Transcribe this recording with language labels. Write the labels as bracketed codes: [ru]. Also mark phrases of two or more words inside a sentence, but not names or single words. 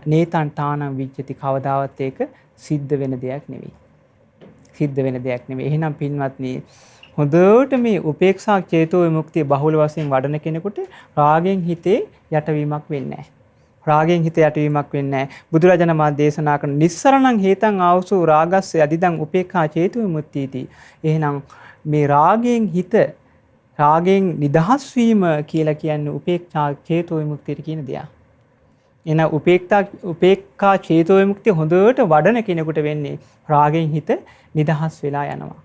[pi] නේතං තානං විච්ඡති. [si] කවදාවත් ඒක සිද්ධ වෙන දෙයක් නෙවෙයි. සිද්ධ වෙන දෙයක් නෙවෙයි. එහෙනම් පින්වත්නි හොඳට මේ උපේක්ෂා චේතෝ විමුක්තිය බහුල වශයෙන් වඩන කෙනෙකුට රාගයෙන් හිතේ යටවීමක් වෙන්නේ නැහැ. රාගයෙන් හිත යටවීමක් වෙන්නේ නැහැ. බුදුරජාණන් වහන්සේ දේශනා කරන [pi] නිස්සරණං හේතං ආවසෝ රාගස්ස යදිදං උපේක්ඛා චේතෝ විමුක්තියති. [si] එහෙනම් මේ රාගයෙන් නිදහස් වීම කියලා කියන්නේ උපේක්ඛා චේතෝ විමුක්තියට කියන දෙයක්. එන උපේක්ඛා චේතෝ විමුක්තිය හොඳට වඩන කෙනෙකුට වෙන්නේ රාගයෙන් හිත නිදහස් වෙලා යනවා.